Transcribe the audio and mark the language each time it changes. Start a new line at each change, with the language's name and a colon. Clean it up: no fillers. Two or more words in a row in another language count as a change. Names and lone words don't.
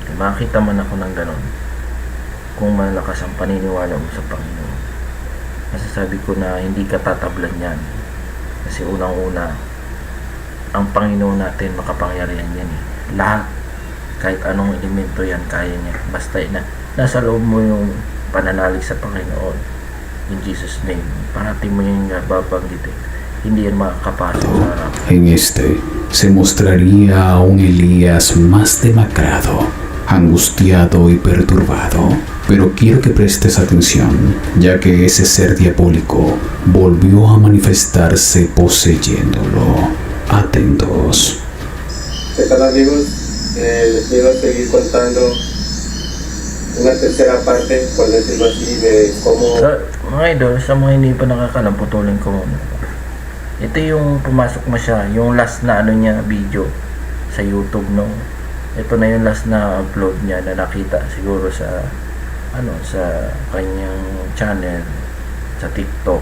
Filipino: Makita man ako ng ganon, kung malakas ang paniniwala mo sa Panginoon, masasabi ko na hindi ka tatablan yan, kasi unang-una ang Panginoon natin makapangyarihan yan eh. Lahat, kahit anong elemento yan, kaya niya, basta na nasa loob mo yung pananalig sa Panginoon.
English: In Jesus' name,
Filipino: parati mo yung babanggitin, hindi yan makakapasok sa harap.
Spanish: En este se mostraría a un Elías más demacrado, angustiado y perturbado. Pero quiero que prestes atención, ya que ese ser diabólico volvió a manifestarse poseyéndolo. Atentos. ¿Qué tal, amigos? Les quiero seguir contando una tercera parte, por decirlo así, de cómo...
Filipino: So, mga idol, sa mga hindi pa nakakalam, putulin ko muna. Ito yung pumasok mo siya, yung last na niya video sa YouTube, no? Ito na yung last na upload niya na nakita siguro sa sa kanyang channel sa TikTok.